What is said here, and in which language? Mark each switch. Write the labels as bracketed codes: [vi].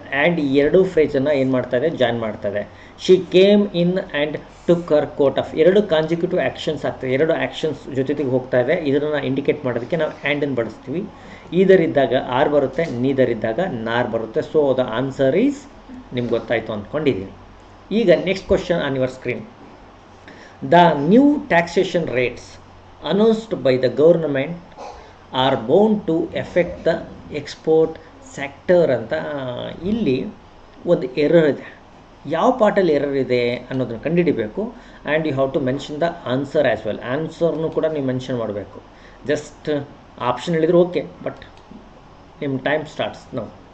[kn] And ಎರಡು ಫ್ರೇಜನ್ನು ಏನು ಮಾಡ್ತಾ ಇದೆ, ಜಾಯಿನ್ ಮಾಡ್ತಾ ಇದೆ. [en] she came in and took her coat off, [kn] ಎರಡು ಕಾನ್ಸಿಕ್ಯೂಟಿವ್ ಆ್ಯಕ್ಷನ್ಸ್ ಆಗ್ತದೆ, ಎರಡು ಆ್ಯಕ್ಷನ್ಸ್ ಜೊತೆಗೆ ಹೋಗ್ತಾ ಇದೆ. ಇದನ್ನು ಇಂಡಿಕೇಟ್ ಮಾಡೋದಕ್ಕೆ ನಾವು ಆ್ಯಂಡನ್ನು ಬಳಸ್ತೀವಿ. ಈದರ್ ಇದ್ದಾಗ ಆರ್ ಬರುತ್ತೆ, ನೀದರ್ ಇದ್ದಾಗ ನಾರ್ ಬರುತ್ತೆ. [en] so the answer is [kn] ನಿಮ್ಗೆ ಗೊತ್ತಾಯಿತು ಅಂದ್ಕೊಂಡಿದ್ದೀನಿ. [en] ಈಗ next question on your screen. The new taxation rates announced by the government are bound to affect the export sector [kn] ಅಂತ ಇಲ್ಲಿ ಒಂದು ಎರರ್ ಇದೆ. ಯಾವ ಪಾರ್ಟಲ್ಲಿ ಎರರ್ ಇದೆ ಅನ್ನೋದನ್ನು ಕಂಡುಹಿಡಿಬೇಕು. [en] And you have to mention the answer as well. [kn] ಆನ್ಸರ್ನು ಕೂಡ ನೀವು ಮೆನ್ಷನ್ ಮಾಡಬೇಕು. ಜಸ್ಟ್ ಆಪ್ಷನ್ ಹೇಳಿದರೆ ಓಕೆ, ಬಟ್ ನಿಮ್ಮ [en] Time starts ನಾವು.